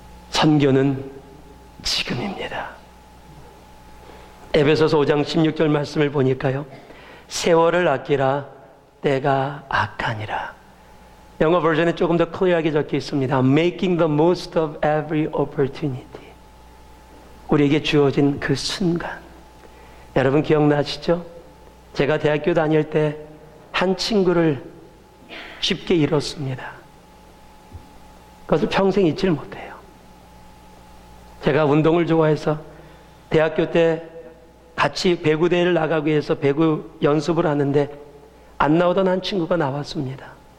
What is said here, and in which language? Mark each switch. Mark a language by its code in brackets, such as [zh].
[ko] 선교는 지금입니다. 에베소서 5장 16절 말씀을 보니까요, 세월을 아끼라, 때가 악하니라. 영어 버전에 조금 더 클리어하게 적혀 있습니다. [en] Making the most of every opportunity. [ko] 우리에게 주어진 그 순간. 여러분 기억나시죠? 제가 대학교 다닐 때 한 친구를 쉽게 잃었습니다. 그것을 평생 잊지를 못해요. 제가 운동을 좋아해서 대학교 때 같이 배구대회를 나가기 위해서 배구 연습을 하는데 안 나오던 한 친구가 나왔습니다.